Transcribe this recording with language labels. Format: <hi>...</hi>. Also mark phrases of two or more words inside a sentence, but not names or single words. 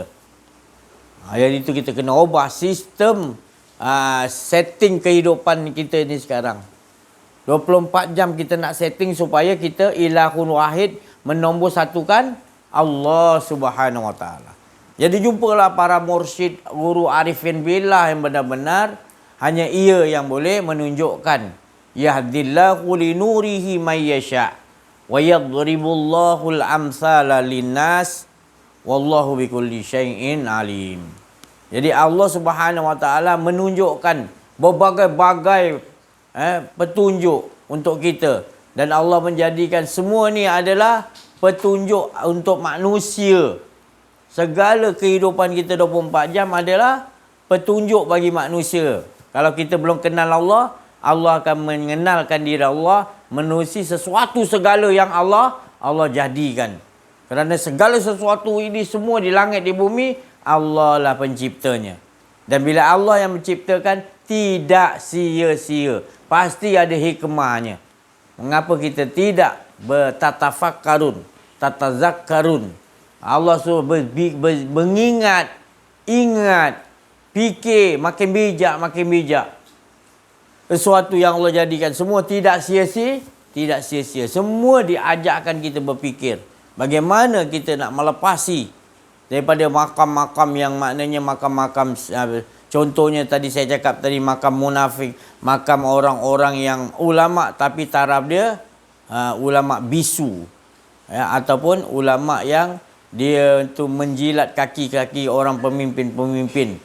<ms>Jadi itu kita kena ubah sistem setting kehidupan kita ni sekarang. 24 jam kita nak setting supaya kita</ms> <ar>إله واحد,</ar> <ms>menombor satukan Allah</ms> <ar>سبحانه وتعالى.</ar> <ms>Jadi jumpalah para mursyid, guru</ms> <ar>عارفين بالله</ar> <ms>yang benar-benar hanya ia yang boleh menunjukkan.</ms> <ar>يهدي الله لنوره من يشاء ويضرب الله الأمثال للناس والله بكل شيء عليم.</ar> <ms>Jadi Allah</ms> <ar>سبحانه وتعالى</ar> <ms>menunjukkan berbagai-bagai petunjuk untuk kita, dan Allah menjadikan semua ni adalah petunjuk untuk manusia. Segala kehidupan kita 24 jam adalah petunjuk bagi manusia. Kalau kita belum kenal Allah, Allah akan mengenalkan diri Allah, menerusi sesuatu segala yang Allah jadikan. Kerana segala sesuatu ini semua di langit di bumi, Allah lah penciptanya. Dan bila Allah yang menciptakan, tidak sia-sia. Pasti ada hikmahnya. Mengapa kita tidak bertatafakkarun, tatazakkarun? Allah suruh mengingat, fikir, makin bijak. Sesuatu yang Allah jadikan semua tidak sia-sia. Semua diajakkan kita berfikir. Bagaimana kita nak melepasi daripada makam-makam yang maknanya makam-makam, contohnya tadi saya cakap tadi, makam munafik, makam orang-orang yang ulama tapi taraf dia ulama bisu, ataupun ulama yang dia tu menjilat kaki-kaki orang pemimpin.</ms>